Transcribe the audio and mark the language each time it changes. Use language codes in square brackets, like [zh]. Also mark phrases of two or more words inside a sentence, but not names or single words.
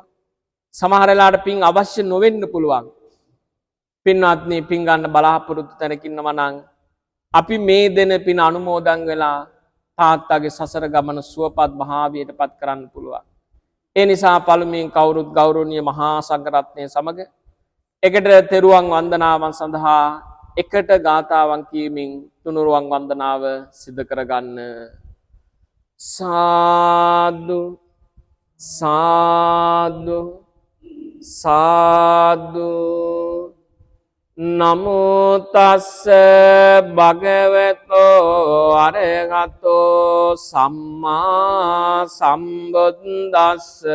[si] සමහර වෙලාවට පින් අවශ්‍ය නොවෙන්න පුළුවන්. පින්වත්නි, පින් ගන්න බලාපොරොත්තු තැනක ඉන්නවා නම් අපි මේ දෙන පින් අනුමෝදන් වෙලා තාත්තාගේ සසර ගමන සුවපත් භාවයට පත් කරන්න පුළුවන්. ඒ නිසා පළමුවෙන් කවුරුත් ගෞරවනීය මහා සංඝරත්නය සමග එකට තෙරුවන් වන්දනාවන් සඳහා එකට ගාථාවන් කියමින් තුනුරුවන් වන්දනාව සිදු කරගන්න. සාදු සාදු සාදු. [pi] නමෝ තස්ස භගවතෝ අරහතෝ සම්මා සම්බුද්දස්ස.